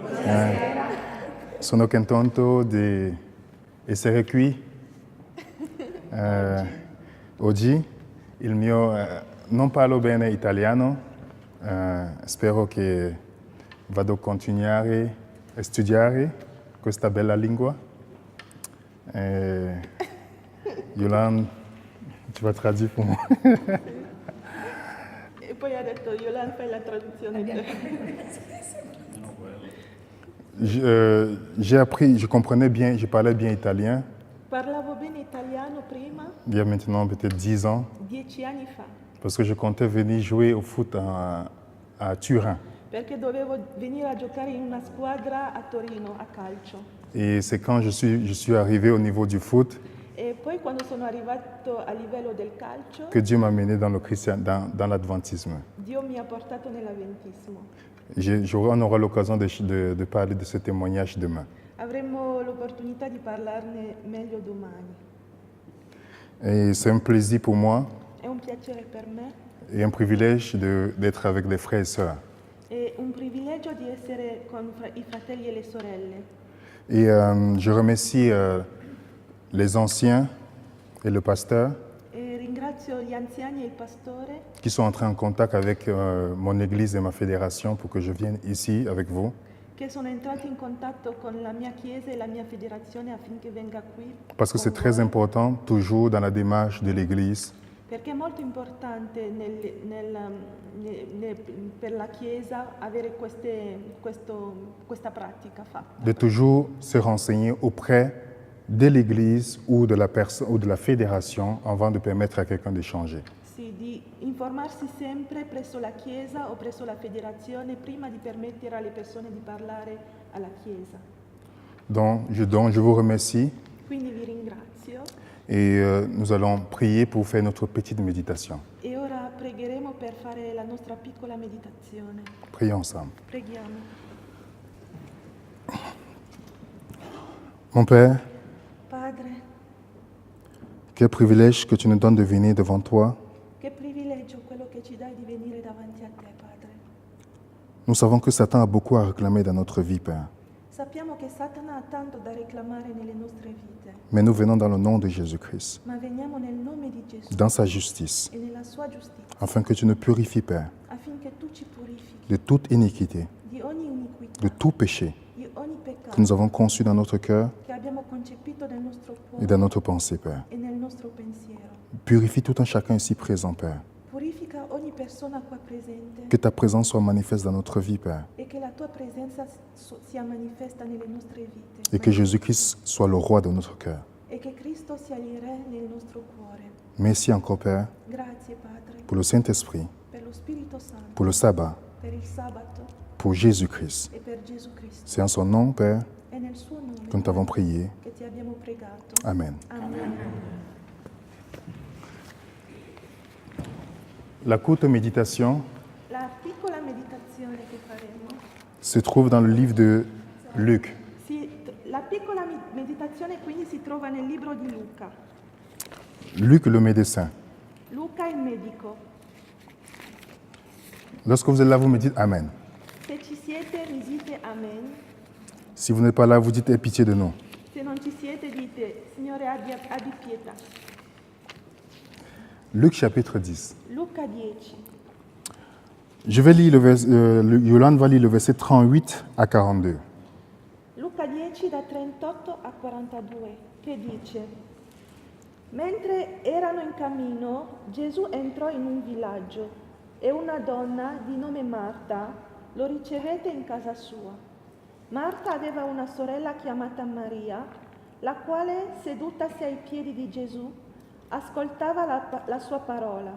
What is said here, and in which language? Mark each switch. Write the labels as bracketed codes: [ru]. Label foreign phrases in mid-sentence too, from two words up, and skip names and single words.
[it] Sono contento di essere qui. Oggi il mio non parlo bene italiano, spero che vado a continuare a studiare questa bella lingua. [fr] Yolande, tu vas traduire pour moi. [it] E poi ha detto, Yolande, fai la traduzione. [fr] J'ai appris, je comprenais bien, je parlais bien italien [it] Parlavo bene italiano prima, [fr] il y a maintenant peut-être 10 ans, [it] 10 anni fa, [fr] parce que je comptais venir jouer au foot à Turin. [it] perché dovevo venire a giocare in una squadra a Torino, a calcio. [fr] Et c'est quand je suis arrivé au niveau du foot [it] E poi quando sono arrivato a livello del calcio, [fr] que Dieu m'a mené dans l'adventisme. [it] Dio mi ha portato nell'avventismo. [fr] On aura l'occasion de parler de ce témoignage demain. [it] Avremo l'opportunità di parlarne meglio domani. [fr] Et c'est un plaisir pour moi [it] È un piacere per me, [fr] et un privilège d'être avec des frères et sœurs. [it] è un privilegio di essere con i fratelli e le sorelle. [fr] Et je remercie les anciens et le pasteur [it] E ringrazio gli anziani e il pastore [fr] qui sont entrés en contact avec mon église et ma fédération pour que je vienne ici avec vous. [it] che sono entrati in contatto con la mia chiesa e la mia federazione affinché venga qui. [fr] Parce que c'est très important, toujours dans la démarche de l'église, [it] Perché è molto importante per la chiesa avere questa pratica fatta. [fr] de toujours se renseigner auprès de l'église ou de la personne ou de la fédération avant de permettre à quelqu'un de changer. [it] Sì, di informarsi sempre presso la chiesa o presso la federazione prima di permettere alle persone di parlare alla chiesa. [fr] Donc je vous remercie [it] Quindi vi ringrazio [fr] et nous allons prier pour faire notre petite méditation. [it] e ora pregheremo per fare la nostra piccola meditazione. [fr] Prions ensemble. [it] Preghiamo. [fr] Mon Père, [it] Padre, [fr] quel privilège que tu nous donnes de venir devant toi. [it] che privilegio quello che ci dai di venire davanti a te, Padre. [fr] Nous savons que Satan a beaucoup à réclamer dans notre vie, Père. [it] Sappiamo che Satana ha tanto da reclamare nelle nostre vite, [fr] Mais nous venons dans le nom de Jésus-Christ, [it] ma veniamo nel nome di Gesù [fr] dans sa justice, [it] e nella sua giustizia, [fr] afin que tu nous purifies, Père, [it] affinché tu ci purifichi [fr] de toute iniquité, [it] di ogni iniquità, [fr] de tout péché [it] di ogni [fr] que [it] peccato [fr] nous avons conçu dans notre cœur [it] che abbiamo concepito nel nostro [fr] et [it] cuore [fr] dans notre pensée, Père. [it] e nel nostro pensiero. [fr] Purifie tout un chacun ici présent, Père. [it] Purifica ogni persona qua presente [fr] Que ta présence soit manifeste dans notre vie, Père. [it] e che la tua presenza sia manifesta nelle nostre vite [fr] Et que Jésus-Christ soit le roi de notre cœur. [it] e che Cristo sia il Re nel nostro cuore. [fr] Merci encore, Père, [it] Grazie, Padre, [fr] pour le Saint-Esprit, [it] per lo Spirito Santo, [fr] pour le sabbat, [it] per il sabato [fr] pour Jésus-Christ. [it] e per Gesù Cristo. [fr] C'est en son nom, Père, [it] È nel suo nome [fr] que nous t'avons prié. [it] che ti abbiamo pregato. [fr] Amen. [it] Amen. [fr] La courte méditation [it] La piccola meditazione che faremo, [fr] se trouve dans le livre de Luc. [it] la piccola meditazione quindi si trova nel libro di Luca. [fr] Luc le médecin. [it] Luca il medico. [fr] Lorsque vous êtes là, vous me dites Amen. [it] Se ci siete mi dite amen, [fr] Si vous n'êtes pas là, vous dites Aie pitié de nous. [it] se non ci siete dite Signore abbi pietà. [fr] Luc chapitre 10. [it] Luca 10. [fr] Je vais lire Yolande va lire le verset 38 à 42. [it] Luca 10 da 38 a 42 che dice: Mentre erano in cammino, Gesù entrò in un villaggio e una donna di nome Marta lo ricevette in casa sua. Marta aveva una sorella chiamata Maria, la quale, sedutasi ai piedi di Gesù, ascoltava la sua parola.